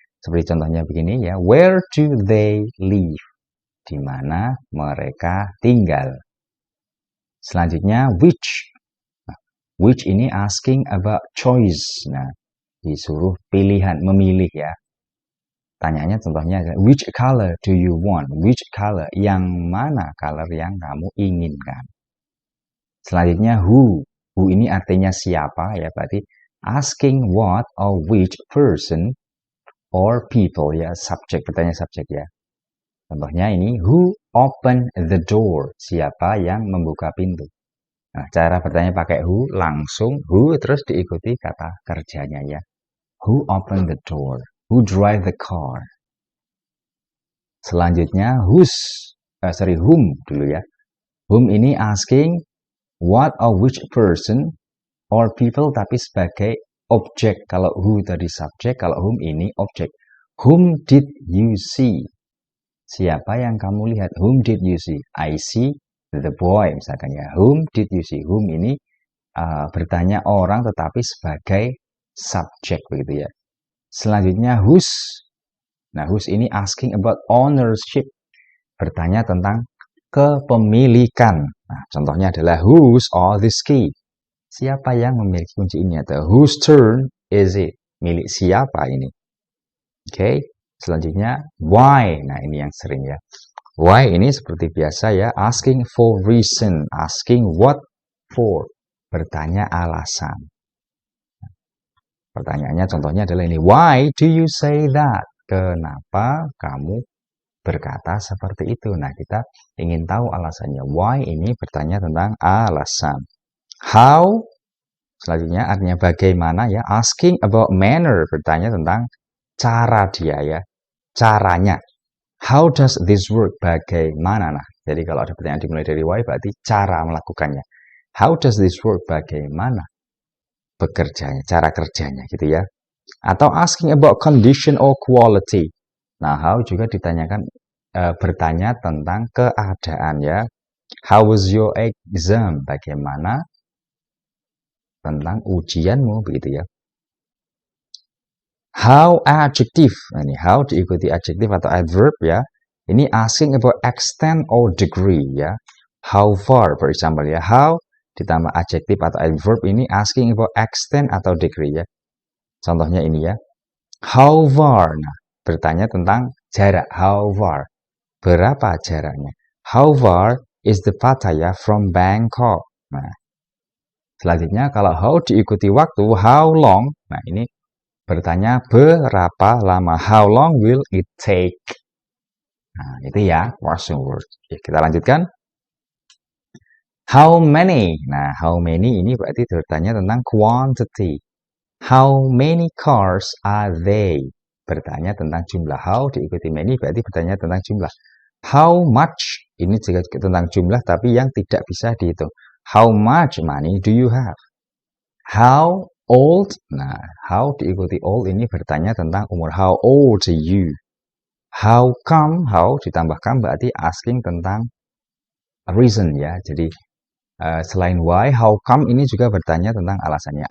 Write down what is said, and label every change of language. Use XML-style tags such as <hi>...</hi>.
<id>Seperti contohnya begini ya,</id> <en>where do they live?</en> <id>Di mana mereka tinggal. Selanjutnya which.</id> <en>Nah, which ini asking about choice.</en> <id>Nah, disuruh pilihan, memilih ya. Tanyanya contohnya,</id> <en>which color do you want? Which color?</en> <id>Yang mana color yang kamu inginkan? Selanjutnya who. Who ini artinya siapa ya, berarti</id> <en>asking what or which person or people</en> <id>ya, subjek, bertanya subjek ya. Contohnya ini,</id> <en>who open the door?</en> <id>Siapa yang membuka pintu? Nah, cara bertanya pakai who, langsung who terus diikuti kata kerjanya ya.</id> <en>Who open the door? Who drive the car?</en> <id>Selanjutnya whom dulu ya.</id> <en>Whom ini asking what or which person or people</en> <id>tapi sebagai objek. Kalau who tadi subjek, kalau whom ini objek.</id> <en>Whom did you see?</en> <id>Siapa yang kamu lihat?</id> <en>Whom did you see? I see the boy misalkan ya. Whom did you see?</en> <id>Whom ini bertanya orang tetapi sebagai subjek begitu ya. Selanjutnya whose.</id> <en>Nah, whose ini asking about ownership.</en> <id>Bertanya tentang kepemilikan. Nah, contohnya adalah</id> <en>whose are this key?</en> <id>Siapa yang memiliki kunci ini? Atau</id> <en>whose turn is it?</en> <id>Milik siapa ini? Oke, selanjutnya why. Nah, ini yang sering ya.</id> <en>Why</en> <id>ini seperti biasa ya,</id> <en>asking for reason, asking what for.</en> <id>Bertanya alasan. Pertanyaannya contohnya adalah ini,</id> <en>why do you say that?</en> <id>Kenapa kamu berkata seperti itu? Nah, kita ingin tahu alasannya. Why ini bertanya tentang alasan. How Selanjutnya artinya bagaimana ya.</id> <en>Asking about manner,</en> <id>bertanya tentang cara dia ya. Caranya.</id> <en>How does this work? Bagaimana?</en> <id>Nah, jadi kalau ada pertanyaan dimulai dari why berarti cara melakukannya.</id> <en>How does this work?</en> <id>Bagaimana bekerjanya, cara kerjanya gitu ya.</id> <en>Atau asking about condition or quality.</en> <id>Nah, how juga ditanyakan bertanya tentang keadaan ya.</id> <en>How was your exam?</en> <id>Bagaimana tentang ujianmu begitu ya. How adjective. Nah, ini how diikuti adjective atau adverb ya.</id> <en>Ini asking about extent or degree ya. How far, for example ya. How ditambah adjective atau adverb ini asking about extent atau degree ya.</en> <id>Contohnya ini ya.</id> <en>How far.</en> <id>Nah, bertanya tentang jarak. How far. Berapa jaraknya?</id> <en>How far is the Pattaya from Bangkok?</en> <id>Nah, selanjutnya kalau how diikuti waktu, how long? Nah, ini bertanya berapa lama.</id> <en>How long will it take? Nah, itu ya question word.</en> <id>Oke, kita lanjutkan.</id> <en>How many?</en> <id>Nah, how many ini berarti bertanya tentang quantity.</id> <en>How many cars are they?</en> <id>Bertanya tentang jumlah. How diikuti many berarti bertanya tentang jumlah.</id> <en>How much?</en> <id>Ini juga tentang jumlah tapi yang tidak bisa dihitung.</id> <en>How much money do you have? How old? Nah, how diikuti old</en> <id>ini bertanya tentang umur.</id> <en>How old are you? How come?</en> <id>How ditambah come berarti asking tentang reason ya. Jadi selain why, how come ini juga bertanya tentang alasannya.</id>